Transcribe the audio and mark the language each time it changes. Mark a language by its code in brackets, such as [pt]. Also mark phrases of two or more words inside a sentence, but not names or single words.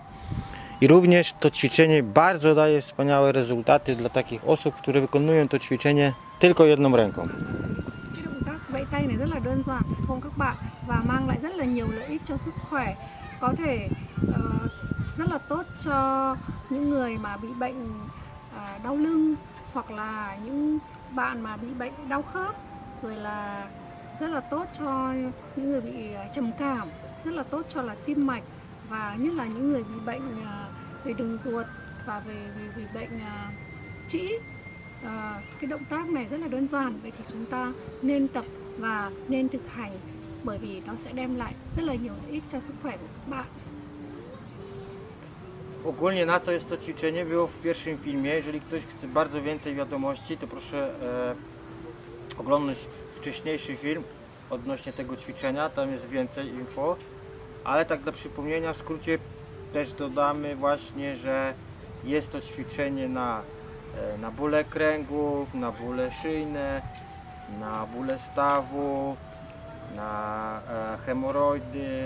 [pl] I również to ćwiczenie bardzo daje wspaniałe rezultaty dla takich osób, które wykonują to ćwiczenie tylko jedną ręką. [vi] Cái động tác vẫy tay này rất là đơn giản phải không các bạn, và mang lại rất là nhiều lợi ích cho sức khỏe, có thể rất là tốt cho những người mà bị bệnh đau lưng, hoặc là những bạn mà bị bệnh đau khớp, rồi là rất là tốt cho những người bị trầm cảm, rất là tốt cho là tim mạch, và nhất là những người bị bệnh về đường ruột và về bệnh trĩ. Cái động tác này rất là đơn giản, vậy thì chúng ta nên tập và nên thực hành, bởi vì nó sẽ đem lại rất là nhiều lợi ích cho sức khỏe của các bạn. [pl] Ogólnie na co jest to ćwiczenie było w pierwszym filmie. Jeżeli ktoś chce bardzo więcej wiadomości, to proszę oglądać wcześniejszy film odnośnie tego ćwiczenia, tam jest więcej info. Ale tak dla przypomnienia, w skrócie też dodamy właśnie, że jest to ćwiczenie na bóle kręgów, na bóle szyjne, na bóle stawów, na hemoroidy.